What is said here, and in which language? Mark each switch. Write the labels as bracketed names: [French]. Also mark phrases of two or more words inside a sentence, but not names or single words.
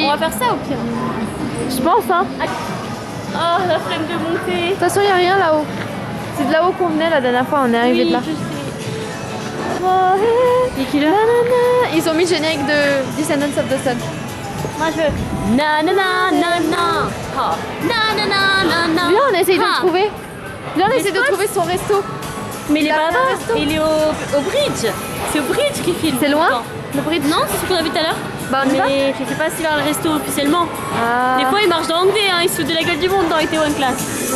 [French] On va faire ça au pire. Je pense hein. Oh la flemme de monter. De toute façon, il n'y a rien là-haut. C'est de là-haut qu'on venait la dernière fois, on est arrivé de là. Je sais. Ils ont mis le générique de Descendants of the Sun. Moi je veux na na na na na ha. Na na na na na. Viens, on essaye de ha. le trouver. Viens, on essaye de spots. trouver son resto. Mais il est Il a pas un là, resto. il est au bridge. C'est au bridge qu'il filme. C'est loin, le bridge? Non, c'est ce qu'on a vu tout à l'heure. Bah, on y va. Mais je sais pas s'il va le resto officiellement. Ah. Des fois il marche dans Hongdae, hein. Il se fout de la gueule du monde dans Itaewon Class.